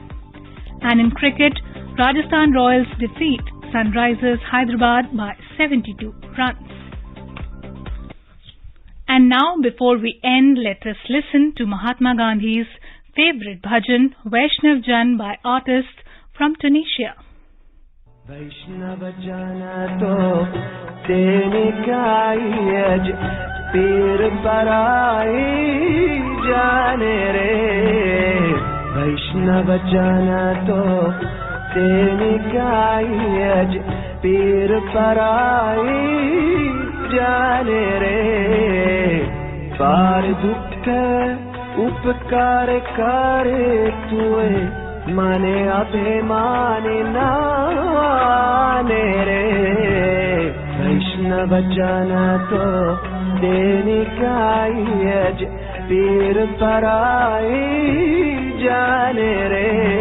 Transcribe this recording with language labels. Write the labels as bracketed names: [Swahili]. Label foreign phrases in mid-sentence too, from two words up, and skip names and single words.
[English] And in cricket, Rajasthan Royals defeat Sunrisers Hyderabad by 72 runs. And now, before we end, let us listen to Mahatma Gandhi's favorite bhajan, Vaishnav Jan, by artists from Tunisia. [Gujarati] વૈષ્ણવ જન તો તેને કૈયજ પીર પરાઈ જાણે રે. વૈષ્ણવ જન તો તેને કૈયજ પીર પરાઈ જાણે રે. પર દુખ ઉપકાર કરે તુએ માને અભિમાની નાને રે. વૈષ્ણવ જન તો દેને કાયજ પીર પરાઈ જાણે રે.